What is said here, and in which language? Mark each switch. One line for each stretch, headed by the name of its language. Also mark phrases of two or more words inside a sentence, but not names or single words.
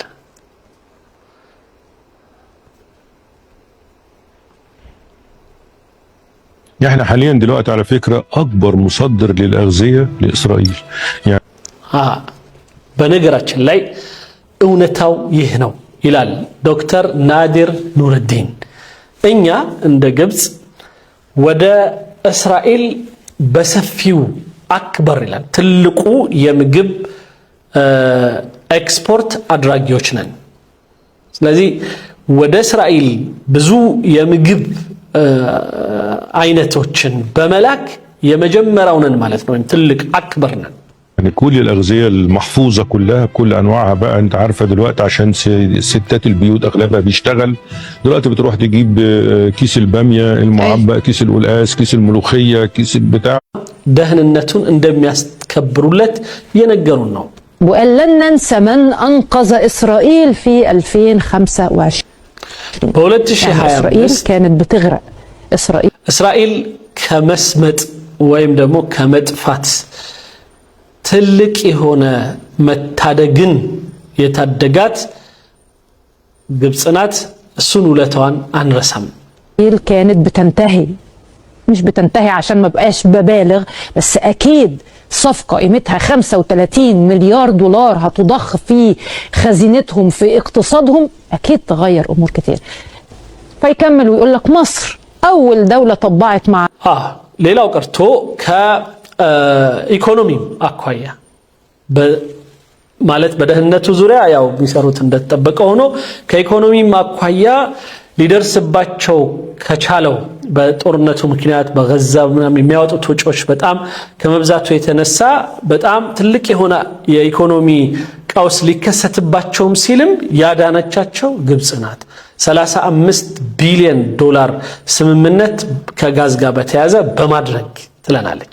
Arabic: احنا حاليا دلوقتي على فكرة اكبر مصدر للأغذية لإسرائيل يعني
Amharic: በነገራችን ላይ እውነታው ይህ ነው ይላል ዶክተር ናዲር ኑርዲን እኛ እንደ ግብጽ ወደ እስራኤል በሰፊው አክበር ይላል ትልቁ የምግብ ኤክስፖርት አድራጊዎች ነን ስለዚህ ወደ እስራኤል ብዙ የምግብ አይነቶችን በመላክ የመጀመሪያው ነን ማለት ነው ትልቅ አክበር ነን
Arabic: يعني كل الأغذية المحفوظة كلها بكل أنواعها بقى، أنت عارفة دلوقتي عشان ستات البيوت أغلبها بيشتغل، دلوقتي بتروح تجيب كيس البامية المعبأ، كيس القلقاس، كيس الملوخية، كيس البتاع.
Amharic: ደህንነቱን እንደሚያስከብሩለት የነገሩን ነው።
Arabic: وقال لن ننسى من أنقذ إسرائيل في 2025.
Amharic: በ2025
Arabic: إسرائيل كانت بتغرق.
Amharic: እስራኤል ከመስመጥ ወይም ደግሞ ከመጥፋት ትልቅ የሆነ መታደግን የታደጋት ግብጽ ናት። እሱን ውለታዋን አንረሳም።
Arabic: إسرائيل كانت بتنتهي، مش بتنتهي عشان ما بقاش ببالغ، بس أكيد صفقة قيمتها 35 مليار دولار هتضخ في خزينتهم في اقتصادهم، أكيد تغير أمور كتير. فيكمل ويقول لك مصر أول دولة طبعت مع
Amharic: ሌላው ቀርቶ ከኢኮኖሚም አኳያ ማለት በደህንነቱ ዙሪያ ያው የሚሰሩት እንደተጠበቀ ሆኖ ከኢኮኖሚም አኳያ ሊደርስባቸው ከቻለው በጦርነቱ ምክንያት በጋዛ ምናምን የሚያወጡት ወጪዎች በጣም ከመብዛቱ የተነሳ በጣም ትልቅ የሆነ የኢኮኖሚ ቀውስ ሊከሰትባቸውም ሲልም ያዳነቻቸው ግብጽ ናት። 35 ቢሊዮን ዶላር ስምምነት ከጋዝ ጋር በተያያዘ በማድረግ ትለናለች።